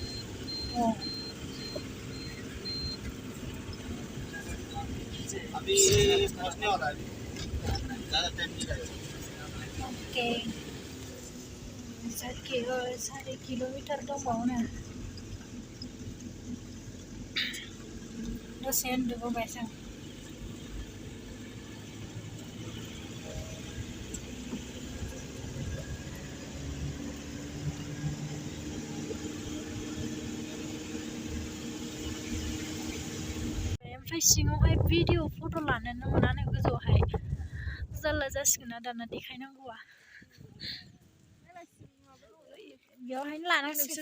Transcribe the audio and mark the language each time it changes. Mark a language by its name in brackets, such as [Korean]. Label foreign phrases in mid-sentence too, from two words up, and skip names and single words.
[Hindi] अभी पहुंचने वाला है ज़्यादा टाइम नहीं लगेगा [Bodo] ओके 4 किलोमीटर दंबावो दसे उन्दुबोबाय जों ओमफ्राय सिङावहाय [English] video photo' [Bodo] लानोनो मोनानो गोजौआवहाय जारला जासिगोन ना दाना देखायनांगौआ बेयावहायनो लानांसिगोन